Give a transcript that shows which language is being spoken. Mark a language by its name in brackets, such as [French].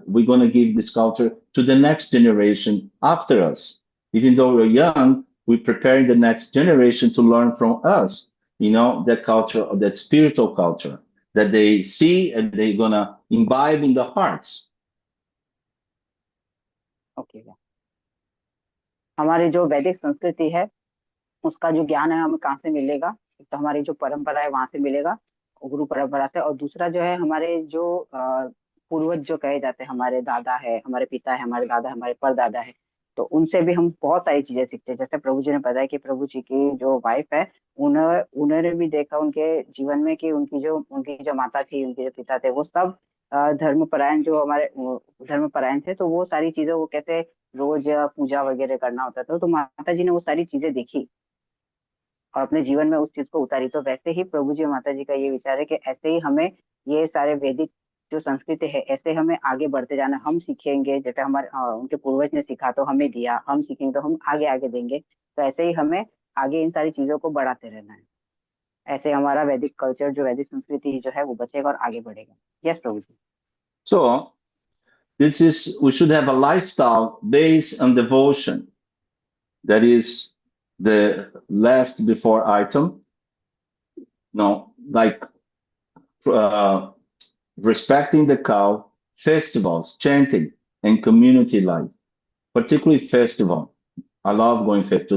[English] We're going to give this culture to the next generation after us. Even though we're young, we're preparing the next generation to learn from us, that culture, that spiritual culture that they see and they're going to imbibe in the hearts. [Hindi] Okay, हमारी जो वैदिक संस्कृति है उसका जो ज्ञान है हमें कहाँ से मिलेगा? तो हमारी जो परंपरा है वहां से मिलेगा, गुरु परंपरा से। और दूसरा जो है, हमारे जो पूर्वज जो कहे जाते हैं, हमारे दादा है, हमारे पिता है, हमारे दादा, हमारे परदादा है, तो उनसे भी हम बहुत सारी चीजें सीखते हैं। जैसे प्रभु जी ने बताया कि प्रभु जी की जो वाइफ है, उन्होंने भी देखा उनके जीवन में कि उनकी जो माता थी, उनके जो पिता थे, वो सब धर्मपरायण, जो हमारे धर्मपरायण थे। तो वो सारी चीजें, वो कैसे रोज पूजा वगैरह करना होता था, तो माता जी ने वो सारी चीजें देखी और अपने जीवन में उस चीज को उतारी। तो वैसे ही प्रभु जी और माता जी का ये विचार है कि ऐसे ही हमें ये सारे वैदिक जो संस्कृति है, ऐसे हमें आगे बढ़ते जाना। हम सीखेंगे, जैसे हमारे उनके पूर्वज ने सीखा तो हमें दिया, हम सीखेंगे तो हम आगे देंगे। तो ऐसे ही हमें आगे इन सारी चीजों को बढ़ाते रहना है। ऐसे हमारा वैदिक कल्चर, जो वैदिक संस्कृति जो है, वो बचेगा और आगे बढ़ेगा। Yes Prabhu ji. [English] So we should have a lifestyle based on devotion. That is the last before item. No, like respecting the cow, festivals, chanting, and community life, particularly festival. I love going festival.